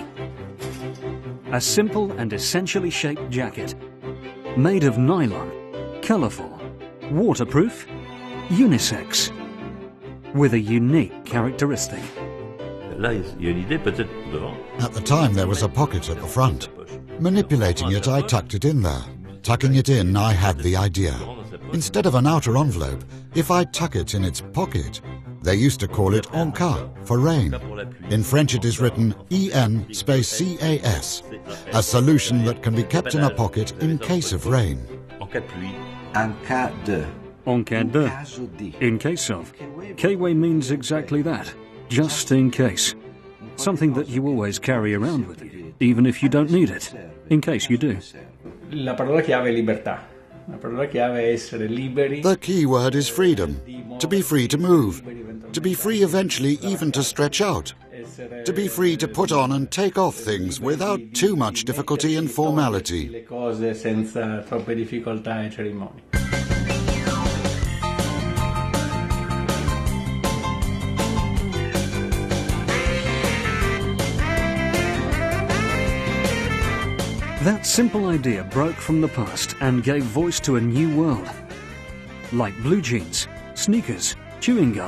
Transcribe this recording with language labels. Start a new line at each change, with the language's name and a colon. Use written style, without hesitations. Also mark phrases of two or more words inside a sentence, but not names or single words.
English: A simple and essentially shaped jacket, made of nylon, colourful, waterproof, unisex, with a unique characteristic. At the time, there was a pocket at the front. Manipulating it, I tucked it in there. Tucking it in, I had the idea. Instead of an outer envelope, if I tuck it in its pocket, they used to call it
French: en cas,
English: for rain. In French it is written EN space CAS, a solution that can be kept in a pocket in case of rain.
French: En cas de. En cas de.
English: In case of. K-Way means exactly that. Just in case. Something that you always carry around with you, even if you don't need it, in case you do.
Italian: La parola chiave è libertà. La parola chiave è essere liberi.
English: The key word is freedom. To be free to move. To be free eventually even to stretch out. To be free to put on and take off things without too much difficulty and formality.
Italian: Le cose senza troppe difficoltà e cerimonie.
English: That simple idea broke from the past and gave voice to a new world. Like blue jeans, sneakers, chewing gum.